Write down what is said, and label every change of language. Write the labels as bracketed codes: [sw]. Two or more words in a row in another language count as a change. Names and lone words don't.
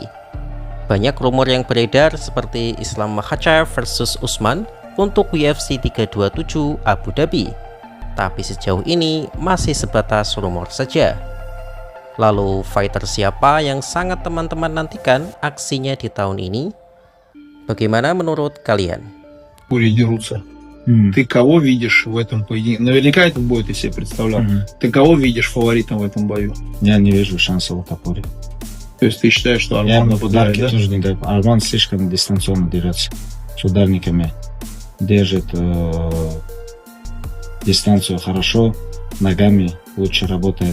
[id] Banyak rumor yang beredar seperti Islam Makhachev versus Usman untuk UFC 327 Abu Dhabi. Tapi sejauh ini masih sebatas rumor saja. Lalu fighter siapa yang sangat teman-teman nantikan aksinya di tahun ini? Bagaimana menurut kalian? [ru] Пули дерутся. Ты кого видишь в этом поединке? Наверняка этот бой ты себе представлял. Ты кого видишь фаворитом в этом бою? Я не вижу шансов у Топори. То есть ты считаешь, что Я Арман нападает, ударки да? тоже не даю. Арман слишком дистанционно дерется. С ударниками держит дистанцию хорошо, ногами лучше работает.